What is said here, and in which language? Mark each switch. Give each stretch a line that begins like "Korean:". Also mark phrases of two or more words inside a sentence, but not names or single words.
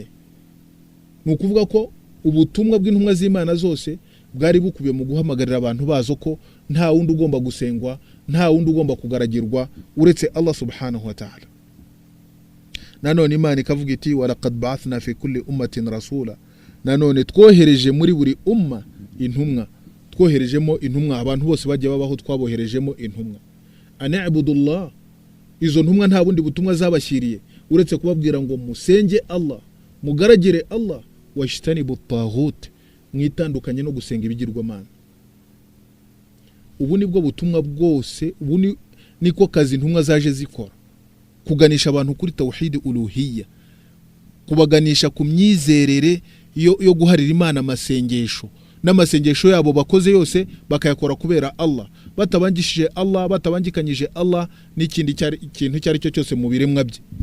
Kinyarwanda: Nukuvuga ko ubutumwa bw'intumwa z'Imana zose bwari bukubiye mu guhamagarira abantu bazo ko nta wundi ugomba gusengwa, nta wundi ugomba kugaragirwa uretse
Arabic: الله سبحانه وتعالى.
Kinyarwanda: Nanone Imana ikavuga iti
Arabic: ولقد بعثنا في كل أمة رسولا,
Kinyarwanda: nanone twohereje muri buri umma intumwa, twoherejemo intumwa, abantu bose bagiye babaho twaboherejemo intumwa. An'ibudullah, izo ntumwa nta bundi butumwa zabashyiriye uretse kubabwira ngo musenge Allah, mugaragire Allah,
Arabic: واجتنبوا الطاغوت,
Kinyarwanda: mwitandukanye no gusenga ibigirwamana. Ubu nibwo butumwa bwose, ubu niko kazi intumwa zaje zikora, kuganisha abantu kuri
Arabic: توحيد الألوهية,
Kinyarwanda: kubaganisha ku myizerere yo guharira Imana amasengesho, n'amasengesho yabo bakoze yose bakayakora kubera Allah, batabangishije Allah, batabangikanyije Allah n'ikindi kintu cyari cyo cyose mu biremwa bye.